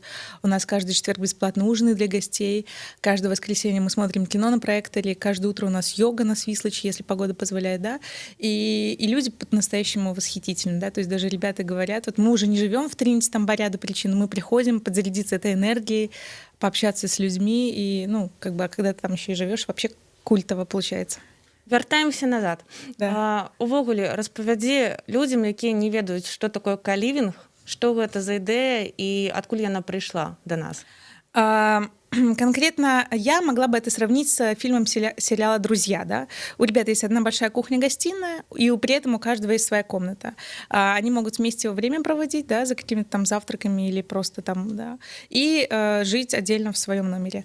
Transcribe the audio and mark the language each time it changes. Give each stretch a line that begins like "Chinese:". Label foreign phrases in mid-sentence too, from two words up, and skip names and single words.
Russian: У нас каждый четверг бесплатные ужины для гостей, каждое воскресенье мы смотрим кино на проекторе, каждое утро у нас йога на Свислочи, если погода позволяет, да, и люди по-настоящему восхитительны, да, то есть даже ребята говорят, вот мы уже не живем в Тринити там по ряду причин, мы приходим подзарядиться этой энергией, пообщаться с людьми, и, ну, как бы, а когда ты там еще и живешь, вообще культово получается.
Belarusian: Вяртаемся назад. Да. Увогуле, распавядзі людзям, якія не ведаюць, што такое калівінг, што гэта за ідэя і адкуль яна прыйшла да нас.
Russian: Конкретно я могла бы это сравнить с фильмом сериала «Друзья». Да? У ребят есть одна большая кухня-гостиная, и при этом у каждого есть своя комната. Они могут вместе время проводить, да, за какими-то там завтраками или просто там, да, и жить отдельно в своем номере.